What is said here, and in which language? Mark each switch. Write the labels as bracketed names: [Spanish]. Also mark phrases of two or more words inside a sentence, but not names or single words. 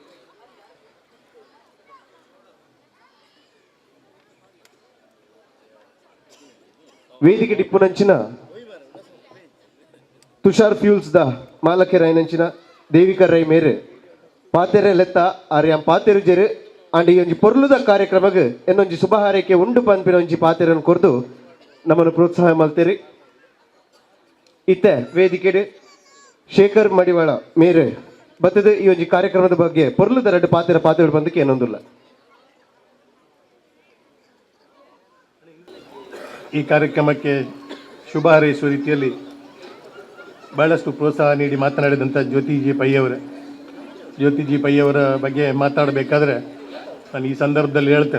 [Tulu] ವೇದಿಕೆ ಡಿಪ್ಪುನಂಚಿನ ತುಷಾರ್ ಫ್ಯೂಲ್ಸ್ ದ ಮಾಲಕೆ ರಾಯನಂಚಿನ ದೇವಿಕಾ ರೈ ಮೇರೆ ಪಾತೆರೆ ಲೆತ್ತ ಆರ್ಯಾಂ ಪಾತೆರು ಜೆರು ಅಂಡ್ ಈ ಒಂಜಿ ಪೊರ್ಲುದ ಕಾರ್ಯಕ್ರಮಕ್ಕೆ ಇನ್ನೊಂಜಿ ಶುಭ ಹಾರೈಕೆ ಉಂಡು ಪನ್ಪಿನ ಒಂಜಿ ಪಾತೆರನ್ನು ಕೊರ್ದು ನಮ್ಮನ್ನು ಪ್ರೋತ್ಸಾಹ ಮಲ್ತೇರಿ. ಇತ್ತೆ ವೇದಿಕೆಡೆ ಶೇಖರ್ ಮಡಿವಾಳ ಮೇರೆ ಬತ್ತದ ಈ ಒಂದು ಕಾರ್ಯಕ್ರಮದ ಬಗ್ಗೆ ಪೊರ್ಲದ ಎರಡು ಪಾತ್ರಗಳು ಬಂದಕ್ಕೆ ಏನೊಂದಿಲ್ಲ. [Kannada] ಈ ಕಾರ್ಯಕ್ರಮಕ್ಕೆ ಶುಭ ಹಾರೈಸುವ ರೀತಿಯಲ್ಲಿ ಬಹಳಷ್ಟು ಪ್ರೋತ್ಸಾಹ ನೀಡಿ ಮಾತನಾಡಿದಂಥ ಜ್ಯೋತಿಜಿ ಪೈ ಅವರ ಬಗ್ಗೆ ಮಾತಾಡಬೇಕಾದ್ರೆ ನಾನು ಈ ಸಂದರ್ಭದಲ್ಲಿ ಹೇಳ್ತೇನೆ.